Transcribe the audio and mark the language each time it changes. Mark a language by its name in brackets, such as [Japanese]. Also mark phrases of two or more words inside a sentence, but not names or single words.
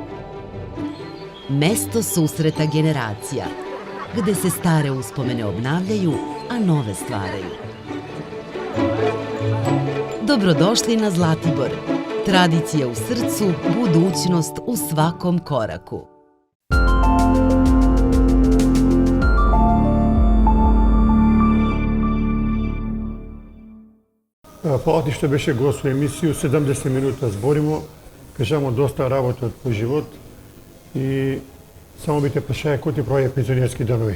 [Serbian] Mesto susreta generacija, gde se stare uspomene obnavljaju, a nove stvaraju. Dobrodošli na Zlatibor. Tradicija u srcu, budućnost u svakom koraku. [Macedonian] Фала ти што беше гост во емисију, 70 минута зборимо, кажамо доста работа од твој живот и само би те прашаја кој ти прави пензионерски данови.